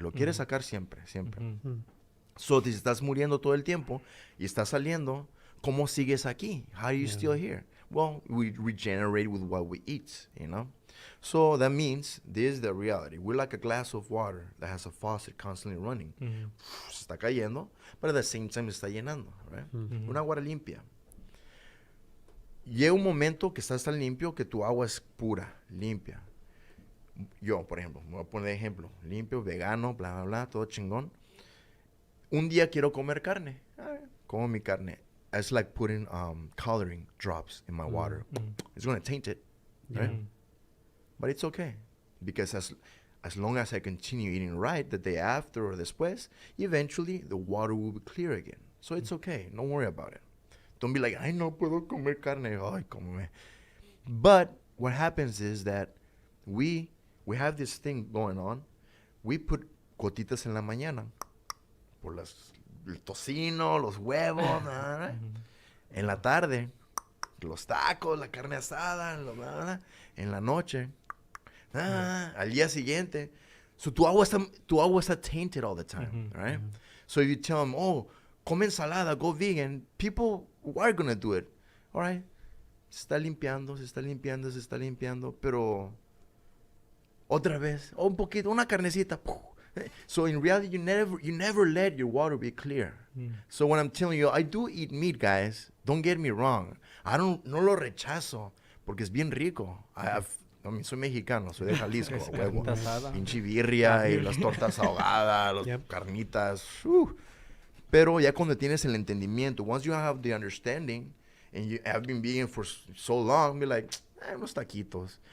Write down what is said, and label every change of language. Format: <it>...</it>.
<es>Lo quiere sacar siempre.</es> <en>So,</en> <es>si estás muriendo todo el tiempo y estás saliendo, ¿cómo sigues aquí?</es> <en>How are you still here? Well, we regenerate with what we eat, you know? So, that means this is the reality. We're like a glass of water that has a faucet constantly running.</en> <es>Se está cayendo,</es> <en>but at the same time</en> <es>se está llenando,</es> <en>right?</en> <es>Una agua limpia. Llega un momento que estás tan limpio que tu agua es pura, limpia. Yo, por ejemplo, me voy a poner de ejemplo. Limpio, vegano, bla, bla, bla, todo chingón. Un día quiero comer carne. Como mi carne.</es> <en>It's like putting coloring drops in my water. It's going to taint it, right? But it's okay. Because as long as I continue eating right the day after or</en> <es>después,</es> <en>eventually the water will be clear again. So it's okay. Don't worry about it. Don't be like,</en> <es>ay, no puedo comer carne. Ay, cómeme.</es> <en>But what happens is that we have this thing going on. We put</en> <es>gotitas en la mañana. Por el tocino, los huevos.</es> <en>Right?</en> <es>En la tarde, los tacos, la carne asada, en la noche. Al día siguiente.</es> <en>So</en> <es>tu agua está</es> <en>tainted all the time, right? So if you tell them, oh,</en> <es>come ensalada,</es> <en>go vegan, people are going to do it. All right.</en> <es>Se está limpiando, pero otra vez, un poquito, una carnecita.</es> <en>So in reality, you never let your water be clear. So when I'm telling you, I do eat meat, guys. Don't get me wrong.</en> <es>No lo rechazo, porque es bien rico. Soy mexicano, soy de Jalisco, huevo. Pinche birria y las tortas ahogadas, las carnitas. Pero ya cuando tienes el entendimiento,</es> <en>once you have the understanding, and you have been vegan for so long, be like,</en> <es>unos taquitos.</es>